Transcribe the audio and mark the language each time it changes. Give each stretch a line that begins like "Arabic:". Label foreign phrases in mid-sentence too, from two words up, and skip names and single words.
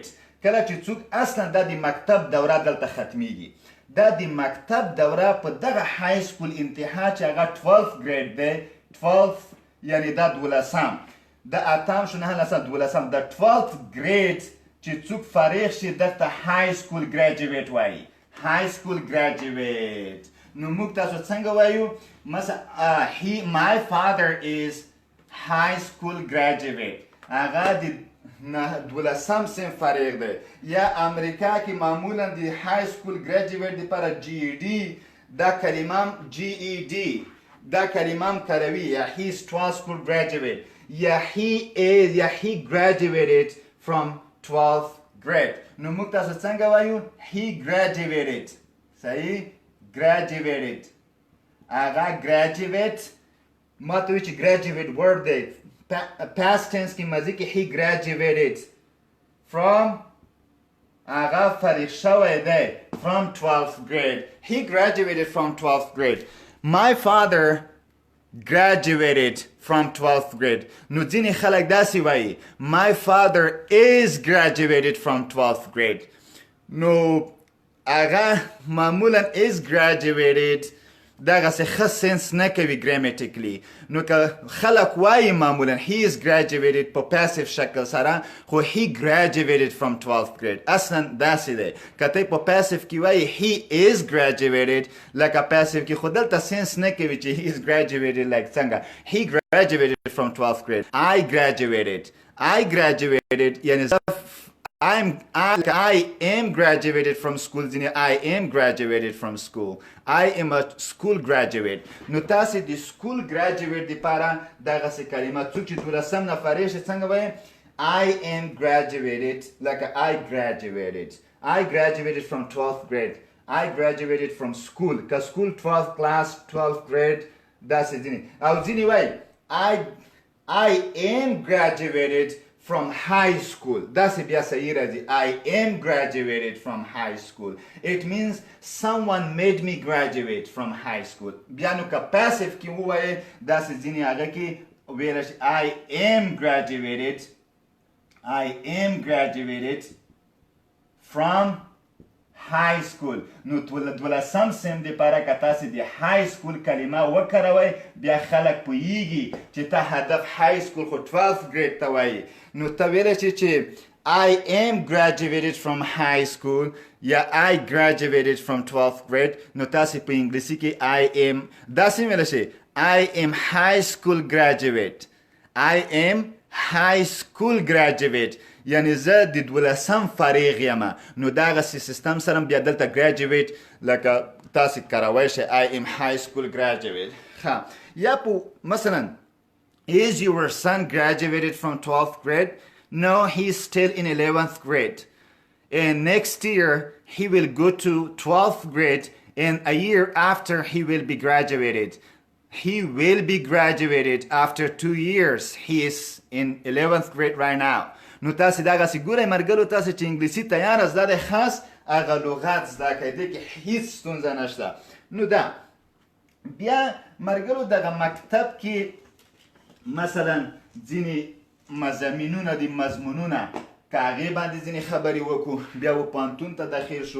Pashto: کله چې څوک اصلا دا د مکتب دوره دلته ختمیږي دا د مکتب دوره په دغه
English: high school
Pashto: انتها چې هغه 12 ګریډ دی 12 یعنی دا 12م د اتم شو نه لسم 12م د 12 ګریډ چې څوک فارغ شي دلته
English: high school graduate
Pashto: وایي.
English: high school graduate.
Pashto: نو موږ تاسو څنګه وایو مثلا
English: my father is high school graduate
Pashto: هغه د 12م صنف فارغ دی. یا امریکا کې معمولا د
English: high school graduate
Pashto: لپاره GED دا کلمه GED دا کلمه کاروي یا
English: he is 12 school graduate
Pashto: یا
English: he graduated from 12th grade.
Pashto: نو موږ تاسو څنګه وایو
English: he graduated.
Pashto: صحیح graduated هغه graduate ما ته وایي چې graduate word دی
English: past tense
Pashto: کې ماضي کې
English: he graduated from
Pashto: هغه فارغ شوی دی
English: from 12th grade. He graduated from 12th grade. My father graduated from 12th grade.
Pashto: نو ځینې خلک داسې وایي
English: my father is graduated from 12th grade.
Pashto: نو هغه معمولا
English: is graduated
Pashto: دغسې ښه سنس نه کوي ګرامیټیکلی. نو که خلک وایي معمولا
English: he is graduated
Pashto: په پاسیف شکل سره خو
English: he graduated from 12th grade
Pashto: اصلا داسې دی. که ته په پاسیف کې وایي
English: he is graduated
Pashto: لکه پاسیف کې خو دلته سنس نه کوي چې
English: he is graduated like
Pashto: څنګه
English: he graduated from 12th grade. I graduated یعنی I am graduated from school. I am graduated from school. I am a school graduate.
Pashto: نو تاسې د
English: school graduate
Pashto: دپاره دغسې کلمه څوک چې 12م نه فارغ شي څنګه وایي
English: I am graduated
Pashto: لکه
English: I graduated from 12th grade. I graduated from school. که school 12th class 12th grade
Pashto: داسې ځینې او ځینې وایي
English: I am graduated from high school. That's
Pashto: بیا صحیح راځي
English: I am graduated from high school. It means someone made me graduate from high school.
Pashto: بیا نو که passive کې ووایي داسې ځینې هغه کې ویلی شي
English: I am graduated from high school.
Pashto: نو دولسم سم د پاره که تاسې د
English: high school
Pashto: کلمه وکاروئ بیا خلک پوهیږي چې ته هدف
English: high school
Pashto: خو
English: 12th grade
Pashto: ته وایي. نو ته ویلی چې
English: I am graduated from high school
Pashto: یا
English: I graduated from 12th grade.
Pashto: نو تاسې په انګلیسي کې
English: I am
Pashto: داسې ویلی شئ
English: I am high school graduate. I am high school graduate.
Pashto: یعنی زه د 12م فارغ یم. نو دغسې سیستم سره بیا دلته graduate لکه تاسې کاروی شئ
English: I am high school graduate.
Pashto: ښه یا په مثلا
English: Is your son graduated from 12th grade? No, he's still in 11th grade. And next year, he will go to 12th grade, and a year after, he will be graduated. He will be graduated after 2 years. He is in 11th grade right now.
Pashto: نو تاسې دغسې ګورئ مرګلو تاسې چې انګلیسي تیاره زده دی خاص هغه لغت زده کړئ دې کې هیڅ ستونزه نشته. نو دا بیا مرګلو دغه مکتب کې مثلا ځینې مضامینونه دي مضمونونه که هغې باندې ځینې خبرې وکړو بیا و پوهنتون ته داخل شو.